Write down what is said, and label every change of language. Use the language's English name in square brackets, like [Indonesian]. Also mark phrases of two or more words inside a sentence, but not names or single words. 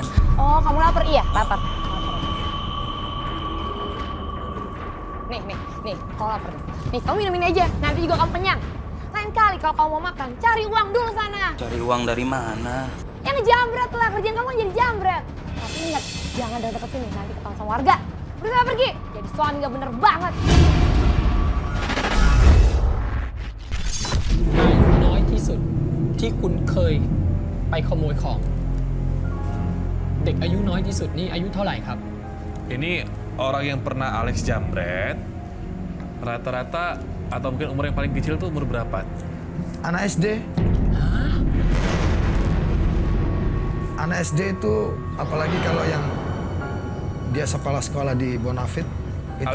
[Indonesian] Oh, kamu lapar? Iya, lapar. Nih, kalau lapar. Nih, kamu minum ini aja. Nanti juga kamu kenyang. Lain kali kalau kamu mau makan, cari uang dulu sana. Cari uang dari mana? Yang ngejambret lah, kerjaan kamu kan jadi jambret. Tapi ingat, jangan deket sini, nanti ketahuan sama warga. Berusaha pergi, jadi suami gak bener banget. [Thai] น้อยที่สุดที่คุณเคยไปขโมยของ เด็กอายุน้อยที่สุดนี่อายุเท่าไหร่ครับ [Indonesian] Ini orang yang pernah Alex jambret, rata-rata atau mungkin umur yang paling kecil tuh umur berapa? Anak SD. Anak SD itu apalagi kalau yang dia sekolah-sekolah di Bonafit, itu